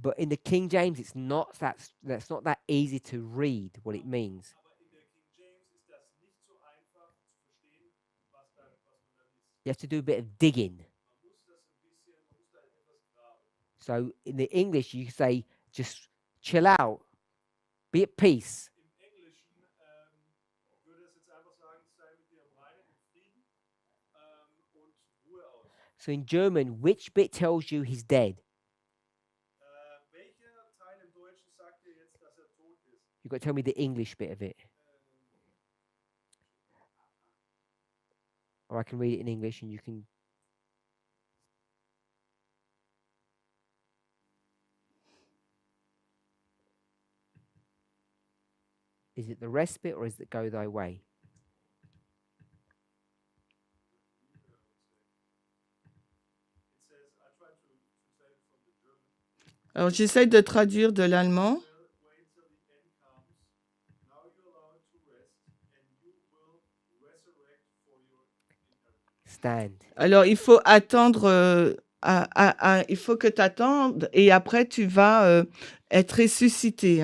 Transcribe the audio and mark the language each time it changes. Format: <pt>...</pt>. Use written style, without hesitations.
<en>But in the King James, it's not that's not that easy to read what it means.</en> <de>Aber in der King James ist das nicht so einfach zu verstehen, was man da liest.</de> <en>You have to do a bit of digging.</en> <de>Man muss da etwas graben.</de> <en>So in the English, you say just chill out, be at peace.</en> <de>Im Englischen würde es jetzt einfach sagen, sei mit dir im Reinen, im Frieden und Ruhe aus.</de> <en>So in German, which bit tells you he's dead?</en> <de>Welcher Teil im Deutschen sagt dir jetzt, dass er tot ist?</de> <en>You've got to tell me the English bit of it. Or I can read it in English and you can. Is it the rest bit or is it go thy way? It says, I try to translate it from the German.</en> <fr>Alors j'essaie de traduire de l'allemand.</fr> <en>Wait till the end comes. Now you're allowed to rest, and you will resurrect for your stand.</en> <fr>Alors, il faut attendre, il faut que tu attendes et après tu vas être ressuscité.</fr>